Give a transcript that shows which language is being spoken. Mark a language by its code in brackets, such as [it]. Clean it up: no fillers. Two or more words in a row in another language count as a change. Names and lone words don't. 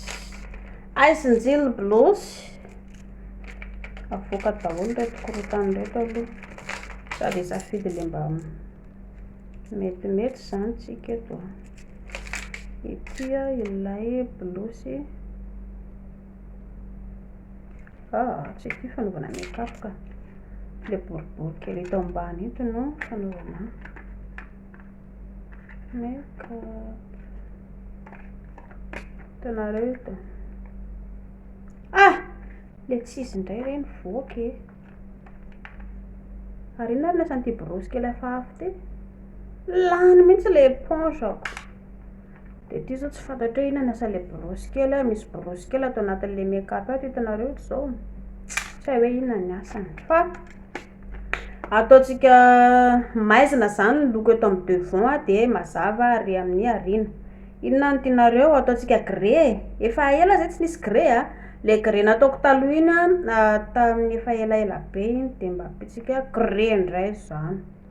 [mg] Aisinjily borosy avoaka daholo reto korontany reto aloha, sady safidy le mba metimety zany tsika eto. Ity a ilay borosy tsy ity fanaovana make-up ka. Le boribory kely eto ambany eto no fanaovana make-up. Hitanareo eto. Le tsisy indray reny voaka e. Ary inona ary nasan'ity borosy kely hafahafa ty? Lany mihitsy le éponge-ako. De ty zao tsy fantatro hoe inona nasa le borosy kely a, misy borosy kely atao anatin'le make-up ato hitanareo eto zao. Tsy hay hoe inona ny asany. Fa ataontsika maizina zany ny loko eto amin'ny devant a, de mazava ary amin'ny aoriana. Inona no tianareo ataontsika grey? Efa ela zay tsy nisy grey a. Le grey nataoko taloha iny a, tamin'ny efa elaela be iny, de mba ampitsika grey indray zany.